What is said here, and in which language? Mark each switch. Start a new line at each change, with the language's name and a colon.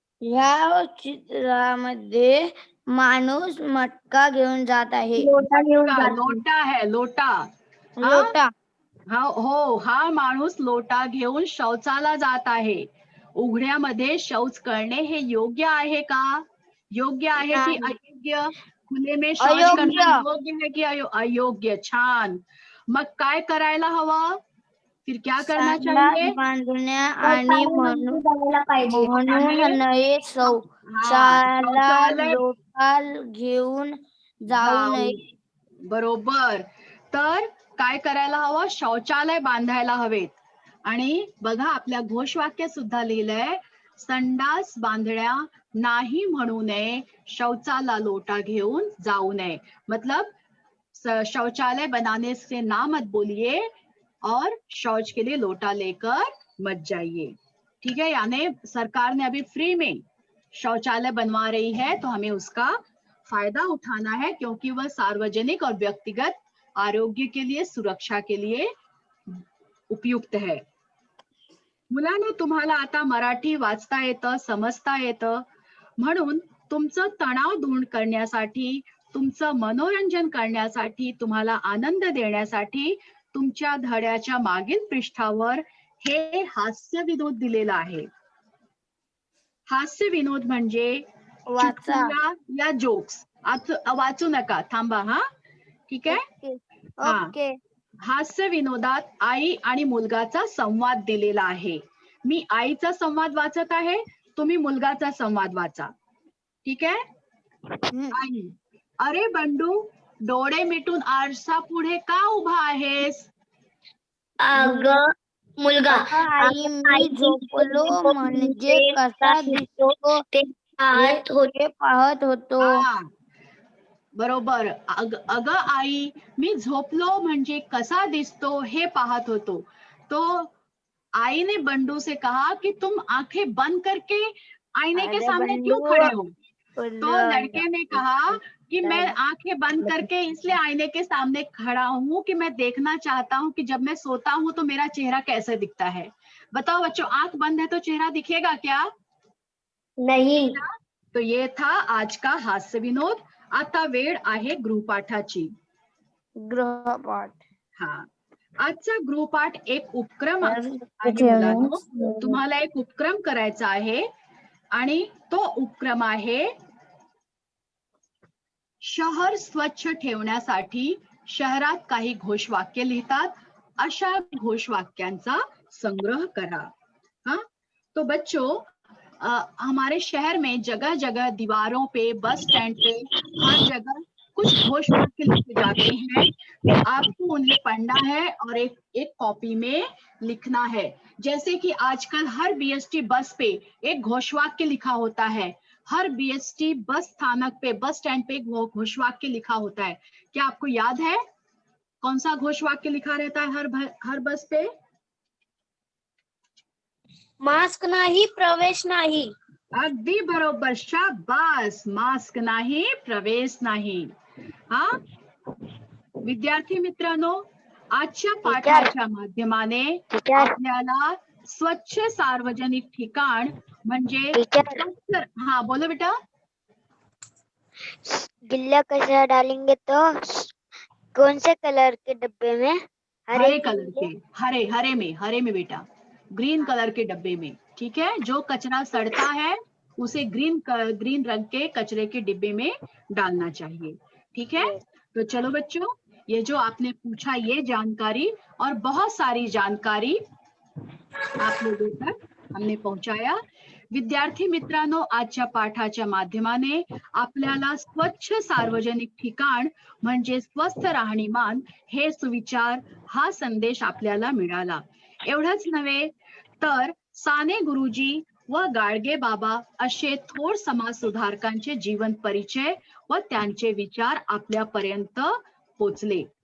Marathi: या चित्रामध्ये माणूस मटका घेऊन जात आहे.
Hindi: लोटा है, लोटा.
Marathi: लोटा. हो, हा माणूस लोटा घेऊन शौचाला जात आहे. उघड्यामध्ये शौच करणे हे योग्य आहे का? योग्य आहे की अयोग्य?
Hindi: खुले में शौच करना योग्य है की अयोग्य?
Marathi: छान. मग काय करायला हवं?
Hindi: फिर क्या करना चाहिए?
Marathi: बांधण्या आणि म्हणून नये शौचाला लोटा घेऊन जाऊ नये. बरोबर. तर काय करायला हवं? शौचालय बांधायला हवेत. आणि बघा आपल्या घोषवाक्य सुद्धा लिहिलंय, संडास बांधण्या नाही म्हणू नये, शौचाला लोटा घेऊन जाऊ नये.
Hindi: मतलब शौचालय बनाने से ना मत बोलिए और शौच के लिए लोटा लेकर मत जाइए. ठीक है, यानी सरकार ने अभी फ्री में शौचालय बनवा रही है तो हमें उसका फायदा उठाना है, क्योंकि वह सार्वजनिक और व्यक्तिगत आरोग्य के लिए, सुरक्षा के लिए उपयुक्त है.
Marathi: मुलांनो, तुम्हाला आता मराठी वाचता येतं, समजता येतं. म्हणून तुमचं तणाव दूर करण्यासाठी, तुमचं मनोरंजन करण्यासाठी, तुम्हाला आनंद देण्यासाठी तुमच्या धड्याच्या मागील पृष्ठावर हे हास्य विनोद दिलेला आहे. हास्य विनोद म्हणजे
Hindi: चुटकुला या जोक्स.
Marathi: वाचू नका, थांबा. हा, ठीक आहे.
English: Okay.
Marathi: हास्य विनोदात आई आणि मुलगाचा संवाद दिलेला आहे. मी आईचा संवाद वाचत आहे, तुम्ही मुलगाचा संवाद वाचा. ठीक आहे. आई: अरे बंडू, डोळे मिटून आरसा पुढे का उभा आहेस? मुलगा: आई, मी झोपलो म्हणजे कसा दिसतो ते पाहत होतो. बरोबर. अगं आई, मी झोपलो म्हणजे कसा दिसतो हे पाहत होतो.
Hindi: तो आई ने बंडू से कहा कि तुम आंखें बंद करके आईने के सामने क्यों खड़े हो? तो लड़के ने कहा कि मैं आंखें बंद करके इसलिए आईने के सामने खड़ा हूँ कि मैं देखना चाहता हूँ कि जब मैं सोता हूँ तो मेरा चेहरा कैसे दिखता है. बताओ बच्चों, आंख बंद है तो चेहरा दिखेगा क्या? नहीं. तो ये था आज का हास्य विनोद.
Marathi: आता वेळ आहे गृहपाठाची. गृहपाठ. हा, आजचा गृहपाठ एक उपक्रम आहे मुलांनो. तुम्हाला एक उपक्रम करायचा आहे आणि तो उपक्रम आहे शहर स्वच्छ ठेवण्यासाठी शहरात काही घोषवाक्य लिहितात, अशा घोषवाक्यांचा संग्रह करा.
Hindi: हाँ, तो बच्चों, हमारे शहर में जगह जगह दीवारों पे, बस स्टैंड पे, हर जगह कुछ घोषवाक्य लिखे जाते हैं. तो आपको उन्हें पढ़ना है और एक कॉपी में लिखना है. जैसे कि आजकल हर बीएसटी बस पे एक घोषवाक्य लिखा होता है. हर बीएसटी बस स्थानक पे, बस स्टैंड पे एक घोषवाक्य लिखा होता है. क्या आपको याद है कौन सा घोषवाक्य लिखा रहता है हर बस पे?
Marathi: मास्क नाही, प्रवेश नाही. अगदी बरोबर, शाबास. मास्क नाही, प्रवेश नाही. हा, विद्यार्थी मित्रांनो, आजच्या पाठाच्या माध्यमाने आपल्याला स्वच्छ सार्वजनिक ठिकाण म्हणजे हा,
Hindi: बोलो बेटा. गिल्ला कचरा डालेंगे तो कौन से कलर के डब्बे में? हरे कलर के, हरे में बेटा, ग्रीन कलर के डब्बे में. ठीक है. जो कचरा सड़ता है उसे ग्रीन रंग के कचरे के डिब्बे में डालना चाहिए। ठीक है, तो चलो बच्चों, ये जो आपने पूछा ये जानकारी और बहुत सारी जानकारी आप लोगों तक हमने पहुंचाया।
Marathi: विद्यार्थी मित्रांनो, आजच्या पाठाच्या माध्यमाने आपल्याला स्वच्छ सार्वजनिक ठिकाण म्हणजे स्वस्थ राहणीमान हे सुविचार हा संदेश आपल्याला मिळाला। एवढंच नव्हे तर साने गुरुजी व गाडगे बाबा असे थोर समाज सुधारकांचे जीवन परिचय व त्यांचे विचार आपल्यापर्यंत पोचले।